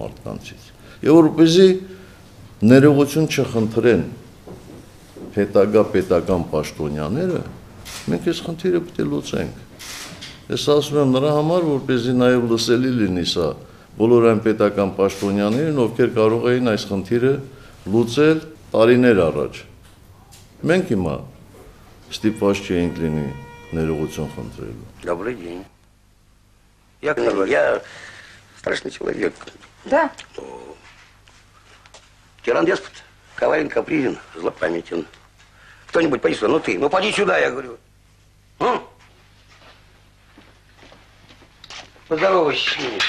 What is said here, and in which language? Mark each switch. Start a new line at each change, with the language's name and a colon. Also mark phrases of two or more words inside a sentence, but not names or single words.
Armenian: մարդկանցից։ Եվ որպեսզի ներողություն չխնդրեն հետագա պետական պաշտոնյաները, մենք այս խնդիրը պետք է լուծենք։ Ես ասում եմ նրա համար, որպեսզի նաև լսելի լինի սա բոլոր այն պետական պաշտոնյաներին, ովքեր կարող էին այս խնդիրը լուծել տարիներ առաջ։ Մենք հիմա ստիպված չենք լինի ներողություն խնդրելու։
Russian: Добрый день. Я страшный человек. Да. Тиран-деспот, коварен, капризен, злопамятен. Кто-нибудь поди сюда, ну ты, ну поди сюда, я говорю. Поздоровайся с ними.